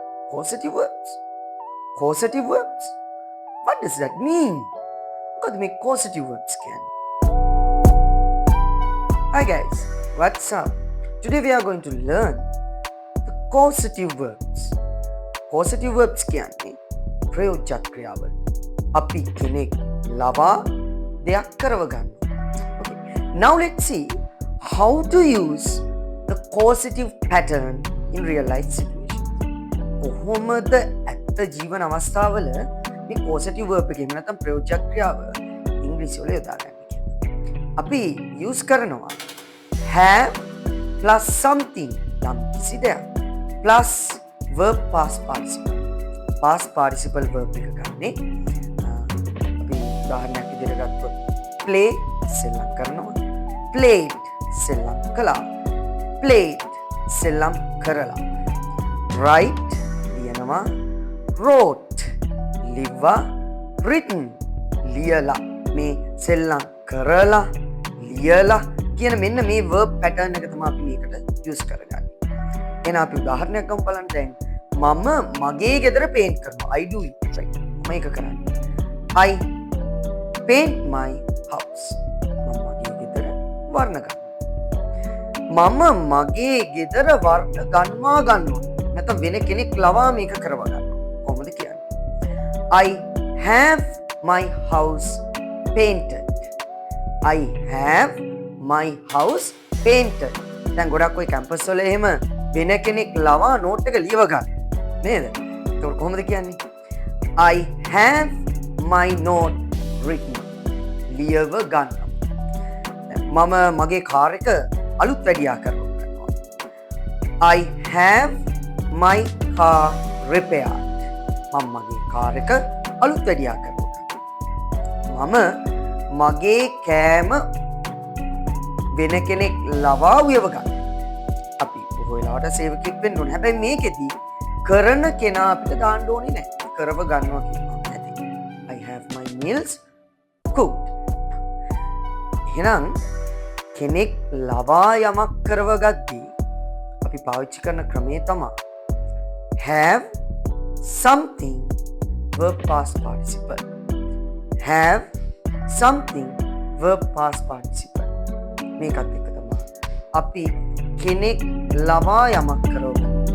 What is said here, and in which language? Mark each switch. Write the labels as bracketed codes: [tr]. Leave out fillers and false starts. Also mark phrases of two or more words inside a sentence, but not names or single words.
[en] causative verbs. Causative verbs? What does that mean? [si] මොකද මේ [en] causative verbs [si] කියන්නේ? [en] Hi guys, what's up? Today we are going to learn the causative verbs. Causative verbs [si] කියන්නේ ප්‍රයෝජක ක්‍රියාවල්. අපි කෙනෙක් ලවා දෙයක් කරව ගන්නවා. [en] Okay. Now let's see how to use the causative pattern in real life situations. [si] කොහොමද ඇත්ත ජීවන අවස්ථාවල මේ [en] causative verb [si] එක එහෙම නැත්නම් ප්‍රයෝජක ක්‍රියාව ඉංග්‍රීසි වල යොදාගන්නේ කියලා. අපි use කරනවා [en] have plus something [si] යම් කිසි දෙයක් [en] plus verb past participle. past participle verb [si] එක ගන්නේ අපි උදාහරණයක් විදිහට ගත්තොත් play සෙල්ලම් කරනවා, played සෙල්ලම් කළා, played සෙල්ලම් කරලා, write ලියනවා, wrote ලිව්වා, written ලියලා. මේ සෙල්ලම් කරලා ලියලා කියන මෙන්න මේ [en] verb pattern [si] එක තමයි අපි මේකට use කරගන්නේ. එහෙනම් අපි උදාහරණයක් ගමු බලන්න. දැන් මම මගේ ගෙදර paint කරනවා. [en] I do it. right. [si] මම ඒක කරන්නේ. [en] I paint my house. [si] මම මගේ ගෙදර වර්ණ ගන්නවා. මම මගේ ගෙදර වර්ණ ගන්නවා. නැත්නම් වෙන කෙනෙක් ලවා මේක කරවා ගන්නවා. කොහොමද කියන්නේ? [en] I have my house painted. I have my house painted. [si] දැන් ගොඩක් ඔය කැම්පස් වල එහෙම වෙන කෙනෙක් ලවා නෝට් එක ලියව ගන්න. නේද? ඒක කොහොමද කියන්නේ? [en] I have my note written. [si] ලියව ගන්නවා. මම මගේ කාර් එක අලුත් වැඩියා කරනවා. [en] I have my car repaired. [si] මම මගේ කාර් එක අලුත් වැඩියා කරනවා. මම මගේ කෑම වෙන කෙනෙක් ලවා උයව ගන්න. අපි බොහෝ වෙලාවට සේවකෙක් වෙන්න ඕනේ. හැබැයි මේකෙදි කරන කෙනා අපිට දාන්න ඕනේ නැහැ. කරව ගන්නවා කියනවා ඇති. [en] I have my meals cooked. [si] එහෙනම් කෙනෙක් ලවා යමක් කරව ගද්දී අපි පාවිච්චි කරන ක්‍රමය තමයි [en] have something verb past participle. Have something verb past participle. [si] මේකත් එක තමයි අපි කෙනෙක් ලවා යමක් කරව